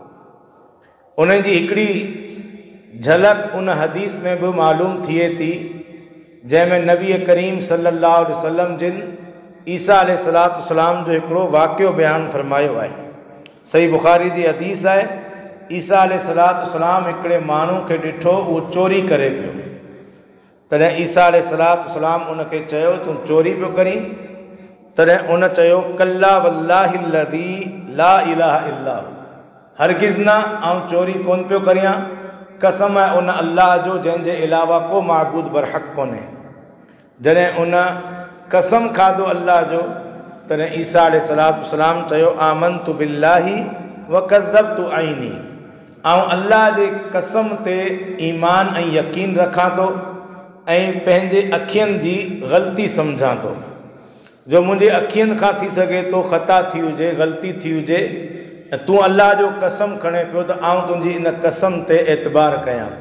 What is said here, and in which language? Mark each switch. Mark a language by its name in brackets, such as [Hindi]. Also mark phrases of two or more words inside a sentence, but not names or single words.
[Sindhi] उन जी हिकिड़ी झलक उन हदीस में बि मालूम थिए थी जंहिंमें नबी करीम [Arabic] صلى الله عليه وسلم [Sindhi] जिन ईसा अलैहिस्सलाम जो हिकिड़ो वाक़ियो बयानु फरमायो आहे। सही बुख़ारी जी हदीस आहे, ईसा अलैहिस्सलाम हिकिड़े माण्हू खे ॾिठो, उहो चोरी करे पियो। तॾहिं ईसा अलैहिस्सलाम उनखे चयो तूं चोरी पियो करीं? [Arabic] तॾहिं उन चयो كلا والله الذي لا إله إلا, [Sindhi] हरगिज़ न, आउं चोरी कोन पियो करियां, कसम आहे उन अल्लाह जो जंहिंजे अलावा को माबूद बरहक़ कोन्हे। जॾहिं उन कसम खाधो अल्लाह जो, तॾहिं ईसा अलैहिस्सलाम चयो [Arabic] آمنت بالله وكذبت عيني, [Sindhi] आउं अल्लाह जे कसम ते ईमान ऐं यकीन रखां थो ऐं पंहिंजे अखियुनि जी ग़लती सम्झां थो। जो मुंहिंजे अखियुनि खां थी सघे थो ख़ता थी हुजे, ग़लती थी हुजे, तूं अल्लाह जो कसम खणे पियो त आउं तुंहिंजी इन कसम ते एतबार कयां थो।